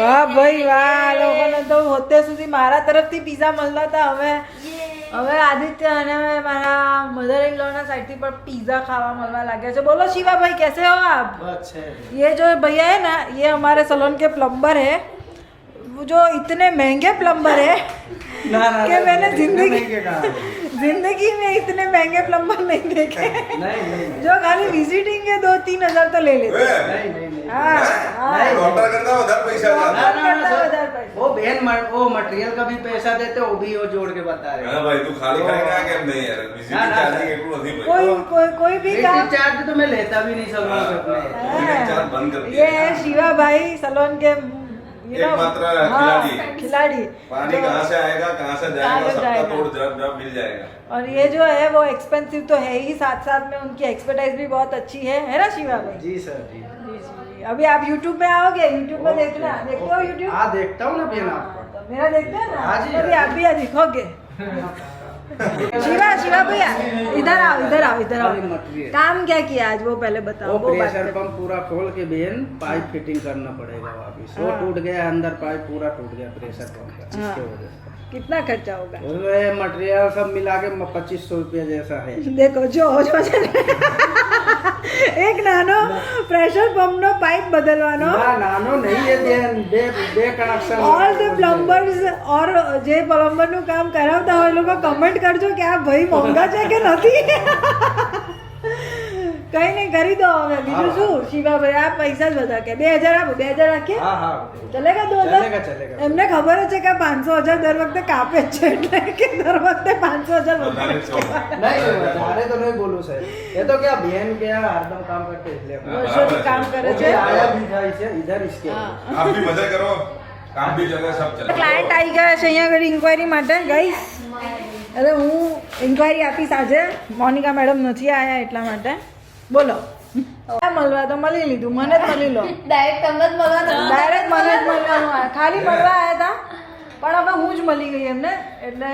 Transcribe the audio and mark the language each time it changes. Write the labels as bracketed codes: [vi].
[gu] વાહ ભાઈ વાહ આ લોકોને તો હોતે સુધી મારા તરફથી પીઝા મળતા હતા હવે આદિત્ય અને મારા મધર ઇન લો ના સાइड થી પણ પીઝા ખાવા મળવા લાગ્યા છે બોલો [hi] शिवा भाई कैसे हो आप ये जो भैया है ना ये हमारे सलोन के प्लम्बर है वो जो इतने महंगे प्लम्बर है कि मैंने जिंदगी में इतने महंगे प्लम्बर नहीं देखे जो खाली विजिटिंग के 2-3 हजार तो ले लेते हाँ हाँ डॉक्टर करता उधर पैसा [gu] વધારે પૈસા. [hi] वो बहन वो मटेरियल का भी पैसा देते वो भी वो जोड़ के बता रहे [gu] હા ભાઈ તું ખાલી ખાઈને આ કેમ નહીં યાર વિઝિટિંગ ના, ના. ચાર્જિંગ એટલું નથી ભાઈ [hi] कोई भी काम हैं चार्ज तो मैं लेता भी नहीं सब लोग अपने विजिटिंग चार्ज बंद कर ये दिया है शिवा भाई सलोन के एकमात्र खिलाड़ी। खिलाड़ी पानी कहाँ से आएगा कहाँ से जाएगा कहाँ से सबका जाएगा। तोड़ जब जब मिल जाएगा और ये जो है वो एक्सपेंसिव तो है ही साथ साथ में उनकी एक्सपर्टाइज भी बहुत अच्छी है ना शिवा भाई जी सर जी जी, जी। अभी आप YouTube में आओगे YouTube में देखना देखते हो YouTube हाँ देखता हूँ ना बहन आपको तो मेरा देखते हैं ना हाँ जी। अभी आप भी दिखोगे शिवा भैया इधर आओ इधर आओ इधर आओ अरे मटेरियल। काम क्या किया आज वो पहले बताओ वो वो बात प्रेशर करते हैं। पंप पूरा खोल के बहन पाइप फिटिंग करना पड़ेगा वापिस वो हाँ। टूट गया अंदर पाइप पूरा टूट गया प्रेशर पंप का हाँ। इसके वजह से कितना खर्चा होगा? उसमें मटेरियल सब मिला के 2500 रुपया जैसा है। देखो जो [gu] એક નાનો પ્રેશર પંપ નો પાઇપ બદલવાનો ના નાનો નહીં એ બે કનેક્શન [en] all the plumbers or [gu] જે પ્લમ્બર નું કામ કરાવતા હોય એ લોકો કમેન્ટ કરજો કે આ ભાઈ મોંઘા છે કે નથી. કઈ નહીં કરી દો હવે બીજું શું શિવાભાઈ આ પૈસા જ બધા કે 2000 આપો 2000 રાખીએ હા હા ચલેગા 2000 ચલેગા એમને ખબર જ છે કે 500,000 દર વખતે કાપે જ છે એટલે કે દર વખતે 500,000 વધારે જ કહેવાય. [hi] नहीं [gu] વધારે [hi] तो नहीं बोलूं सर ये तो क्या बहन के यहाँ हरदम काम करते इसलिए [gu] વર્ષોથી કામ કરે છે. [hi] आया भी था इसे इधर इसके आप भी मजा करो काम भी चले सब चले [gu] ક્લાયન્ટ આવી ગયા છે અહીંયા આગળ ઇન્ક્વાયરી માટે ગઈસ. એટલે હું ઇન્ક્વાયરી આપીશ આજે મોનિકા મેડમ નથી આવ્યા એટલા માટે. બોલો મળવા તો મળી લીધું મને જ મળી લો ડાયરેક્ટ તમને જ મળવાનું ડાયરેક્ટ મને જ મળવાનું આ. ખાલી મળવા આવ્યા હતા પણ હવે હું જ મળી ગઈ એમને એટલે